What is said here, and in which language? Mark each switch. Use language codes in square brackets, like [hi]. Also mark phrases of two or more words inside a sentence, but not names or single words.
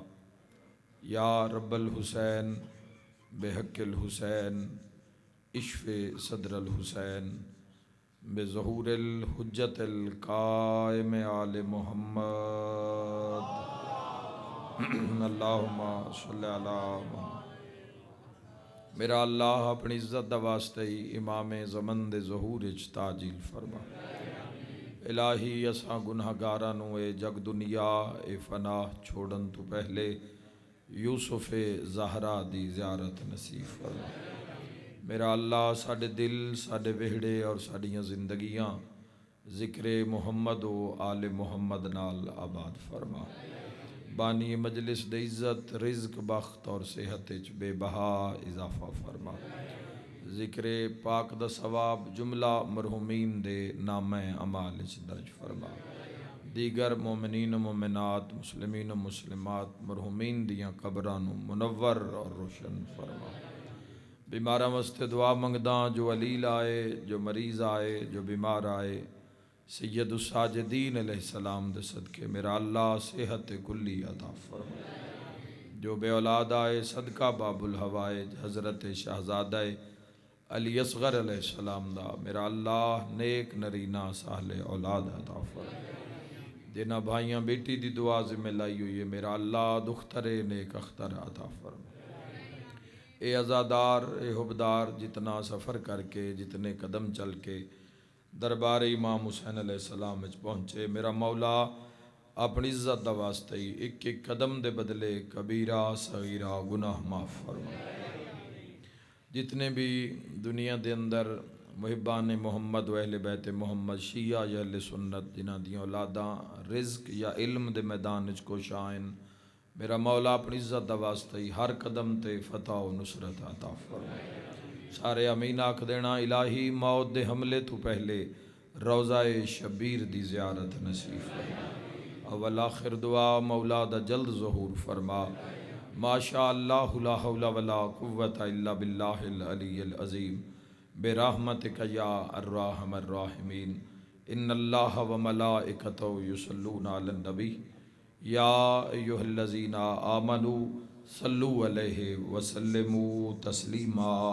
[ar] یا رب الحسین بحق الحسین اشف صدر الحسین بظہور الحجت القائم آل محمد، اللہم صلی علی محمد۔ [pa] میرا اللہ اپنی عزت دا واسطے ہی امام زمن دے ظہور اچ تاجیل فرما۔ الہی اساں گناہ گارانوں اے جگ دنیا اے فنا چھوڑن تو پہلے یوسف زہرا دی زیارت نصیب فرما۔ میرا اللہ ساڈے دل، ساڈے وہڑے اور ساڈیاں زندگیاں ذکر محمد و آل محمد نال آباد فرما۔ بانی مجلس دے عزت، رزق، بخت اور صحت وچ بے بہا اضافہ فرما۔ ذکر پاک دا ثواب جملہ مرحومین دے نامہ اعمال وچ درج فرما۔ دیگر مومنین و مومنات، مسلمین و مسلمات مرحومین دیاں قبراں نوں منور اور روشن فرما۔ بیماراں واسطے دعا منگداں، جو علیل آئے، جو مریض آئے، جو بیمار آئے، [ar] سید الساجدین علیہ السلام [pa] دے صدقے میرا اللہ صحت کلی عطا فرما۔ جو بے اولاد آئے، صدقہ باب الحوائج حضرت شہزادہ علی اصغر [ar] علیہ السلام [pa] دا میرا اللہ نیک نرینہ صالح اولاد عطا فرما۔ جنہاں بھائیاں بیٹی دی دعا ذمہ لائی ہوئی ہے میرا اللہ دختر نیک اختر عطا فرما۔ اے عزادار، اے حبدار، جتنا سفر کر کے، جتنے قدم چل کے دربار امام حسین [ar] علیہ السلام [pa] وچ پہنچے، میرا مولا اپنی عزت دا واسطے ہی ایک ایک قدم دے بدلے کبیرہ صغیرہ گناہ معاف فرما۔ جتنے بھی دنیا دے اندر محبان محمد و اہل بیت محمد، شیعہ یا اہل سنت جنہاں دیاں اولاداں رزق یا علم دے میدان وچ کوشاں، میرا مولا اپنی عزت دا واسطہ ہی ہر قدم تے فتح و نصرت عطا فرما۔ سارے امین آکھ دینا، الہی موت دے حملے تو پہلے روضہ شبیر دی زیارت نصیب فرما۔ اول آخر دعا مولا دا جلد ظہور فرما۔ [ar] ما شاء اللہ لا حول ولا قوة الا باللہ العلی العظیم برحمتک یا ارحم الراحمین۔ ان اللہ و ملائکتہ یصلون علی النبی یا ایھا الذین آمنوا صلوا علیہ وسلموا تسلیما۔